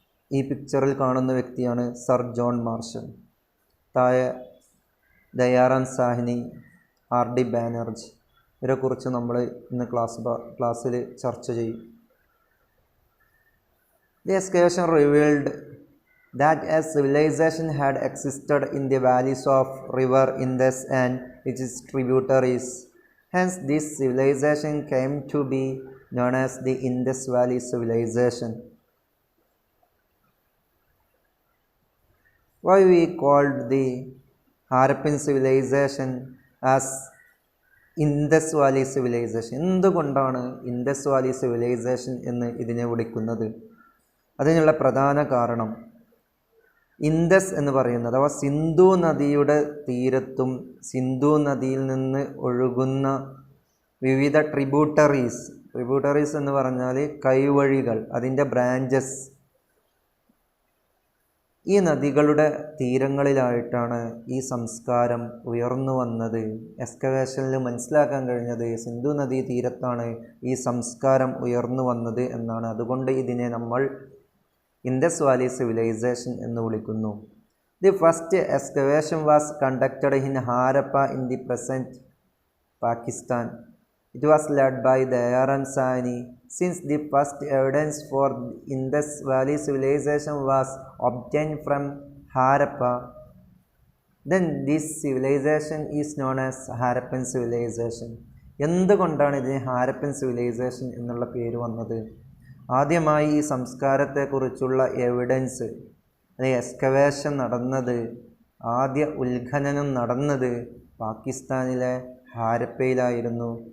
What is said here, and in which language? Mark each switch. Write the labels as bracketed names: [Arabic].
[Malayalam] ഈ പിക്ചറിൽ കാണുന്ന വ്യക്തിയാണ് സർ ജോൺ മാർഷൽ. താഴെ ദയാറാം സാഹ്നി, ആർ.ഡി. ബാനർജി, ഇവരെക്കുറിച്ച് നമ്മൾ ഇന്ന് ക്ലാസ്സിൽ ചർച്ച ചെയ്യും. [English] The excavation revealed that a civilization had existed in the valleys of river Indus and its tributaries. Hence, this civilization came to be known as the Indus Valley Civilization. Why we called the Harappan civilization as Indus Valley Civilization? [Malayalam] എന്തുകൊണ്ടാണ് Indus Valley civilisation എന്ന് ഇതിനെ വിളിക്കുന്നത്? അതിനുള്ള പ്രധാന കാരണം Indus എന്ന് പറയുന്നത് അഥവാ സിന്ധു നദിയുടെ തീരത്തും സിന്ധു നദിയിൽ നിന്ന് ഒഴുകുന്ന വിവിധ ട്രിബ്യൂട്ടറീസ് എന്ന് പറഞ്ഞാൽ കൈവഴികൾ, അതിൻ്റെ ബ്രാഞ്ചസ്, ഈ നദികളുടെ തീരങ്ങളിലായിട്ടാണ് ഈ സംസ്കാരം ഉയർന്നു വന്നത്. എക്സ്കവേഷനിൽ മനസ്സിലാക്കാൻ കഴിഞ്ഞത് സിന്ധു നദീ തീരത്താണ് ഈ സംസ്കാരം ഉയർന്നു വന്നത് എന്നാണ്. അതുകൊണ്ട് ഇതിനെ നമ്മൾ ഇൻഡസ് വാലി സിവിലൈസേഷൻ എന്ന് വിളിക്കുന്നു. [English] The first excavation was conducted in Harappa in the present Pakistan. It was led by Dayaram Sahni. Since the first evidence for Indus Valley civilization was obtained from Harappa, then this civilization is known as Harappan civilization. [Malayalam] എന്തുകൊണ്ടാണ് ഇതിന് Harappan civilisation എന്നുള്ള പേര് വന്നത്? ആദ്യമായി ഈ സംസ്കാരത്തെക്കുറിച്ചുള്ള evidence, excavation നടന്നത്, ആദ്യ ഉത്ഖനനം നടന്നത് പാകിസ്ഥാനിലെ ഹാരപ്പയിലായിരുന്നു.